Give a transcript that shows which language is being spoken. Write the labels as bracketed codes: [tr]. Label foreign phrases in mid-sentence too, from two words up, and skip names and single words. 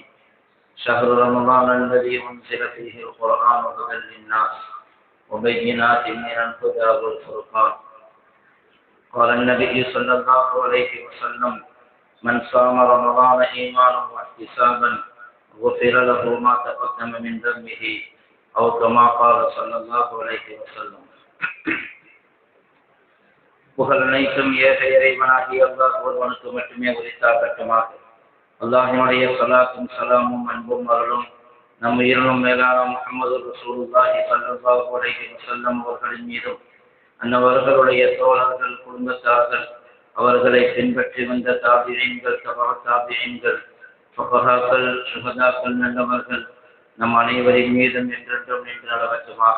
[ar] شهر رمضان الذي أنزل فيه القرآن هدى للناس وبينات من الهدى والفرقان. قال النبي صلى الله عليه وسلم: من صام رمضان إيمانا واحتسابا غفر له ما تقدم من ذنبه، أو كما قال صلى الله عليه وسلم. [ta] புகழ் அனைத்தும் ஏக இறைவனாகிய அல்லாஹ் ஒருவனுக்கு மட்டுமே உரித்தாகட்டுமாக. அல்லாஹ்வுடைய ஸலாத்தும் ஸலாமும் அன்பும் அருளும் நம் உயிரினும் மேலான முஹம்மது [ar] رسول الله صلى الله عليه وسلم [ta] அவர்களின் மீதும், அன்னவர்களுடைய தோழர்கள், குடும்பத்தார்கள், அவர்களை பின்பற்றி வந்த தாபிஈன்கள், தபா தாபிஈன்கள், ஃபுகஹாக்கள், ஷுஹதாக்கள், நல்லவர்கள் நம் அனைவரின் மீதும் என்றென்றும் நின்று நடவட்டுமாக.